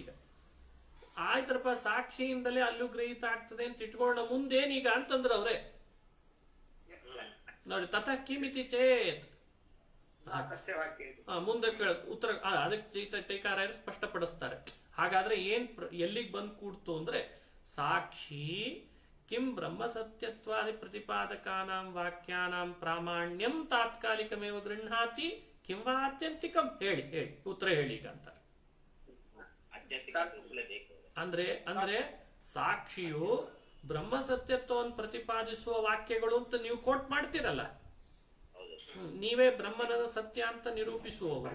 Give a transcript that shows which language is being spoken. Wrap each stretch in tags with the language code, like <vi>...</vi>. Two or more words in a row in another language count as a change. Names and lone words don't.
<kn>ಈಗ ಆಯ್ತ್ರಪ್ಪ, ಸಾಕ್ಷಿಯಿಂದಲೇ ಅಲ್ಲೂ ಗ್ರಹಿತ ಆಗ್ತದೆ ಅಂತ ಇಟ್ಕೊಂಡ ಮುಂದೇನೀಗ ಅಂತಂದ್ರ ಅವ್ರೆ ನೋಡಿ,</kn> <sa>ತತ ಕಿಮಿತಿ ಚೇತ್</sa> <kn>ಮುಂದೆ ಉತ್ತರ ಅದಕ್ಕೆ ಟೀಕಾರಾಯರು ಸ್ಪಷ್ಟಪಡಿಸ್ತಾರೆ. ಹಾಗಾದ್ರೆ ಎಲ್ಲಿಗೆ ಬಂದು ಕೂಡ್ತು ಅಂದ್ರೆ,</kn> <sa>ಸಾಕ್ಷಿ ಕಿಂ ಬ್ರಹ್ಮ ಸತ್ಯತ್ವಾದಿ ಪ್ರತಿಪಾದಕಾನಾಂ ವಾಕ್ಯಾನಾಂ ಪ್ರಾಮಾಣ್ಯಂ ತಾತ್ಕಾಲಿಕಮೇವ ಗೃಹಾತಿ ಕಿಂ ವಾ ಆತ್ಯಂತಿಕಂ.</sa> <kn>ಹೇಳಿ ಉತ್ತರ ಹೇಳಿ ಈಗ ಅಂತ. ಅಂದ್ರೆ ಸಾಕ್ಷಿಯು ಬ್ರಹ್ಮ ಸತ್ಯತ್ವವನ್ನು ಪ್ರತಿಪಾದಿಸುವ ವಾಕ್ಯಗಳು ಅಂತ ನೀವು ಕೋಟ್ ಮಾಡ್ತೀರಲ್ಲ, ನೀವೇ ಬ್ರಹ್ಮನ ಸತ್ಯ ಅಂತ ನಿರೂಪಿಸುವವರು.</kn>